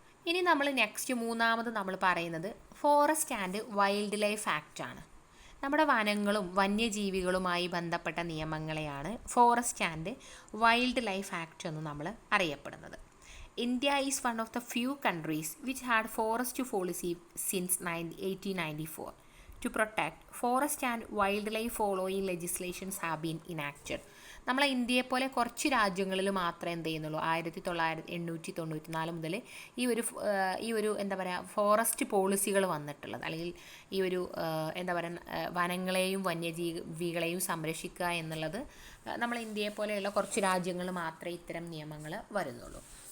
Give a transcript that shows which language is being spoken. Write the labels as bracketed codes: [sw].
[ml] ഇനി നമ്മൾ മൂന്നാമത് നമ്മൾ പറയുന്നത് forest and wild life act ആണ്. നമ്മുടെ വനങ്ങളും വന്യജീവികളുമായി ബന്ധപ്പെട്ട നിയമങ്ങളെയാണ് forest and wild life act എന്ന് നമ്മൾ അറിയപ്പെടുന്നത്. [en] India is one of the few countries which had forest policy since 1894. To protect forest and wildlife following legislations have been enacted. [ml] നമ്മളെ ഇന്ത്യയെപ്പോലെ കുറച്ച് രാജ്യങ്ങളിൽ മാത്രമേ എന്ത് ചെയ്യുന്നുള്ളൂ 1894 മുതൽ ഈ ഒരു ഫോറസ്റ്റ് പോളിസികൾ വന്നിട്ടുള്ളത്. അല്ലെങ്കിൽ ഈ ഒരു വനങ്ങളെയും വന്യജീവികളെയും സംരക്ഷിക്കുക എന്നുള്ളത് നമ്മളെ ഇന്ത്യയെപ്പോലെയുള്ള കുറച്ച് രാജ്യങ്ങൾ മാത്രമേ ഇത്തരം നിയമങ്ങൾ വരുന്നുള്ളൂ.